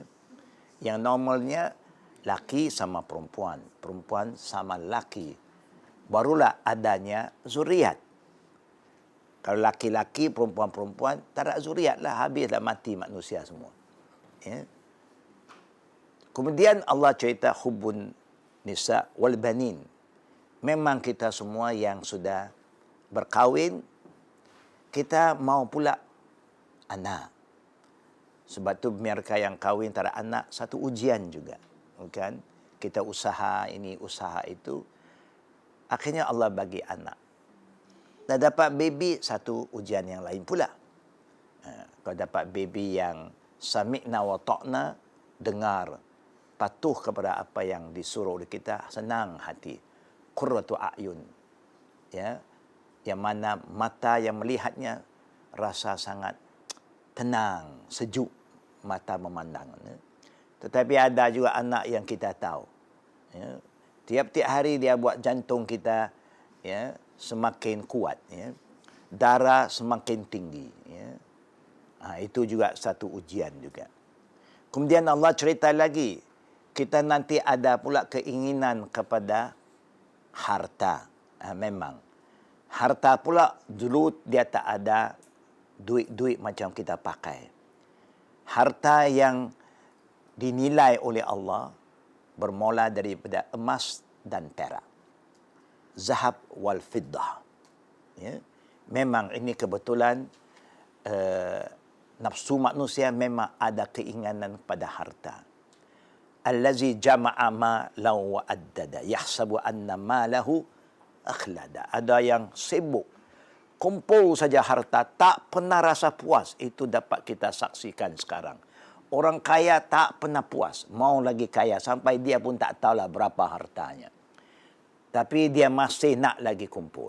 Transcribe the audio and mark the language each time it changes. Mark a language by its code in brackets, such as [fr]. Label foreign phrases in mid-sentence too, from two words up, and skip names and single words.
[ms] Yang normalnya, laki sama perempuan. Perempuan sama laki. Barulah adanya zuriat. Kalau laki-laki, perempuan-perempuan, tak ada zuriat lah. Habislah mati manusia semua. Ya. Kemudian Allah cerita [ar] حب النساء والبنين. [ms] Memang kita semua yang sudah berkahwin, kita mau pula anak. Sebab tu mereka yang kahwin tak ada anak, satu ujian juga. Kan? Kita usaha ini, usaha itu. Akhirnya Allah bagi anak. Dan dapat baby, satu ujian yang lain pula. Kalau dapat baby yang [ar] سمعنا وأطعنا, [ms] dengar, patuh kepada apa yang disuruh oleh kita, senang hati. [ar] قرة أعين. Ya. [ms] Yang mana mata yang melihatnya rasa sangat tenang, sejuk mata memandang. Ya. Tetapi ada juga anak yang kita tahu. Ya. Tiap-tiap hari dia buat jantung kita ya, semakin kuat. Ya. Darah semakin tinggi. Ya. Itu juga satu ujian juga. Kemudian Allah cerita lagi, kita nanti ada pula keinginan kepada harta. Memang. Harta pula dulu dia tak ada duit-duit macam kita pakai. Harta yang dinilai oleh Allah bermula daripada emas dan perak. [ar] ذهب والفضة. [ms] Ya. Memang ini kebetulan nafsu manusia memang ada keinginan pada harta. [ar] الذي جمع مالا وعدده يحسب أن ماله أخلده. [ms] Ada yang sibuk kumpul saja harta, tak pernah rasa puas. Itu dapat kita saksikan sekarang. Orang kaya tak pernah puas, mau lagi kaya sampai dia pun tak tahulah berapa hartanya. Tapi dia masih nak lagi kumpul.